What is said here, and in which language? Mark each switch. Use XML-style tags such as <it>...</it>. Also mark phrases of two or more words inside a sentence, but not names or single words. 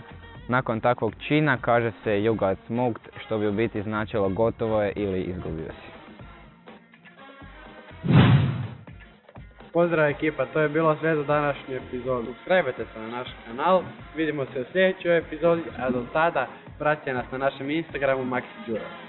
<hr>Nakon takvog čina kaže se</hr> <en>you got smoked,</en> <hr>što bi u biti značilo gotovo je ili izgubio si. Pozdrav ekipa, to je bilo sve za današnju epizodu. Subscribe-te se na naš kanal, vidimo se u sljedećoj epizodi, a do tada pratite nas na našem Instagramu Max Đuro.</hr>